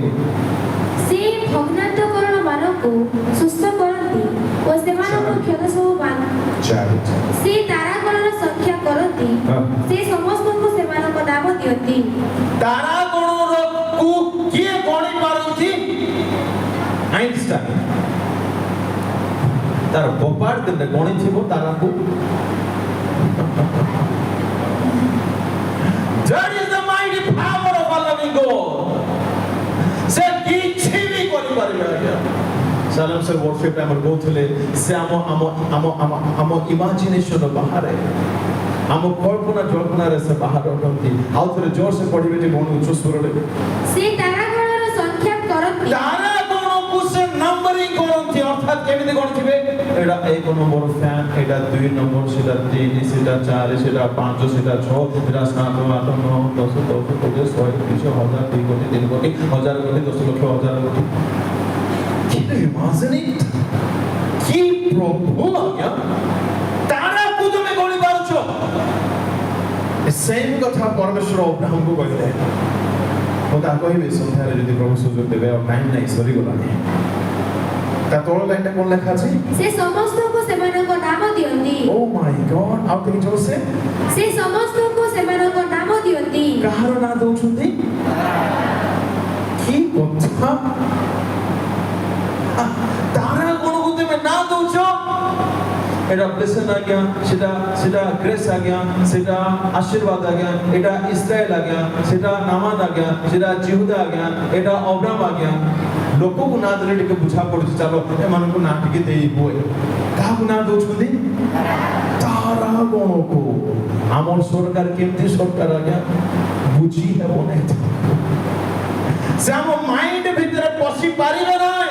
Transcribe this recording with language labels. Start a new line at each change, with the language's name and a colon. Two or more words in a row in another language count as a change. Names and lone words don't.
Odia: ସେ ଭଗ୍ନାନ୍ତକରଣ ମାନଙ୍କୁ ସୁସ୍ଥ କରନ୍ତି ଓ ସେମାନଙ୍କ କ୍ଷତ ସବୁ ସେ ତାରାଗଣର ସଂଖ୍ୟା କରନ୍ତି ସେ ସମସ୍ତଙ୍କୁ ସେମାନଙ୍କ ନାମ ଦିଅନ୍ତି ତାରାଗଣକୁ କିଏ ଗଣି ପାରନ୍ତି ଆଇନଷ୍ଟାଇନ ତାର ବୋପାର ଦିନରେ ଗଣିଥିବ ତାରାକୁ
English: That is the mighty power of our loving God.
Odia: ସେ କିଛି ବି କରିପାରିବେ ଆଜ୍ଞା ସାଲାମ ସାର୍ worship ଆମର କହୁଥିଲେ ସେ ଆମ ଇମାଜିନେସନ ବାହାରେ ଆମ କଳ୍ପନା ଜଳ୍ପନାରେ ସେ ବାହାରେ ଅଟନ୍ତି ଆଉ ଥରେ ଜୋରସେ ପଢିବେ ଯେ କଣ ଉଚ୍ଚ ସ୍ୱରରେ ସେ ତାରାଗଣର ସଂଖ୍ୟା କରନ୍ତି ତାରାଗଣକୁ ସେ ନମ୍ବରିଂ କରନ୍ତି ଅର୍ଥାৎ କେମିତି ଗଣିଥିବେ ଏଟା 1 ନମ୍ବର ଫ୍ୟାନ ଏଟା 2 ନମ୍ବର ସେଟା 3 ସେଟା 4 ସେଟା 5 ସେଟା 6 ସେଟା 7 8 9 10 10 20 100 200 1000 2 କୋଟି 3 କୋଟି 1000 କୋଟି 10 ଲକ୍ଷ 1000 କୋଟି
English: Can you imagine it?
Odia: কি ପ୍ରଭୁ ଆଜ୍ଞା ତାରାକୁ ତମେ ଗଣି ପାରୁଛ। ସେମ୍ କଥା ପରମେଶ୍ୱର ଅବ୍ରାହମକୁ କହିଲେ। ମୁଁ ତାହା କହିବି ସନ୍ଧ୍ୟାରେ ଯଦି ପ୍ରଭୁ ସୁଯୋଗ ଦେବେ। ଆଉ ଟାଇମ୍ ନାହିଁ, ସରିଗଲାଣି। ତା ତଳ ଲାଇନଟା କ'ଣ ଲେଖା ଅଛି? ସେ ସମସ୍ତଙ୍କୁ ସେମାନଙ୍କ ନାମ ଦିଅନ୍ତି।
English: Oh my God,
Odia: ଆଉ ଟିକେ ଜୋରସେ। ସେ ସମସ୍ତଙ୍କୁ ସେମାନଙ୍କ ନାମ ଦିଅନ୍ତି। କାହାର ନାଁ ଦଉଛନ୍ତି? କି କଥା! ତାରା ଗଣକୁ ତମେ ନାଁ ଦଉଛ। ଏଟା ବ୍ଲେସିଂ ଆଜ୍ଞା, ସେଟା ଗ୍ରେସ ଆଜ୍ଞା, ସେଟା ଆଶୀର୍ବାଦ ଆଜ୍ଞା, ଏଟା ଇସରାଏଲ ଆଜ୍ଞା, ସେଟା ନାମାନ ଆଜ୍ଞା, ସେଟା ଜିହୁଦା ଆଜ୍ଞା, ଏଟା ଅବ୍ରାମ ଆଜ୍ଞା। ଲୋକକୁ ନାଁ ଦେଲେ ଟିକେ ବୁଝା ପଡୁଛି। ଚାଲ ଏମାନଙ୍କୁ ନାଁ ଟିକେ ଦେଇ ହୁଏ। କାହାକୁ ନାଁ ଦଉଛନ୍ତି? ତାରା ଗଣକୁ। ଆମର ସରକାର କେମିତି ସରକାର ଆଜ୍ଞା ବୁଝି ହେବ ନାହିଁ। ସେ ଆମ ମାଇଣ୍ଡ ଭିତରେ ପଶି ପାରିବେ ନାହିଁ।